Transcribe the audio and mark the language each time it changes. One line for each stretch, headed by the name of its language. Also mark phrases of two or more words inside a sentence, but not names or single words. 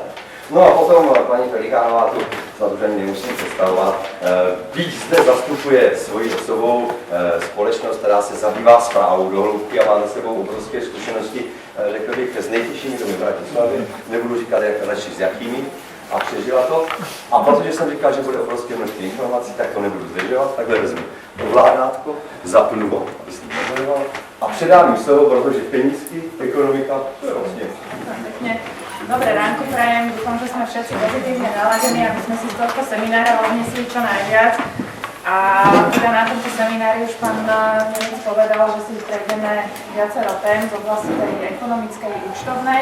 Czech: No a potom paní Pelikánová, tu zadružení nemusím představovat, byť zde zastupuje svoji osobou společnost, která se zabývá správou do hloubky a má za sebou obrovské zkušenosti, řekl bych, s nejtěžšími domy v Bratislavě, nebudu říkat radši s jakými, a přežila to. A protože jsem říkal, že bude obrovské množství informací, tak to nebudu zdržovat, takhle vezmu ovládátko, zapnu ho, aby se nezadoval, a předám jim slovo, protože penízky, ekonomika, to je vlastně.
Slovak: Dobré ránko prajem, dúfam, že sme všetci pozitívne naladení, aby sme si z tohto seminára odnesli čo najviac. A teda na tomto seminári už pán Nemec povedal, že si prejdeme viacero tém z oblasti tej ekonomickej účtovnej.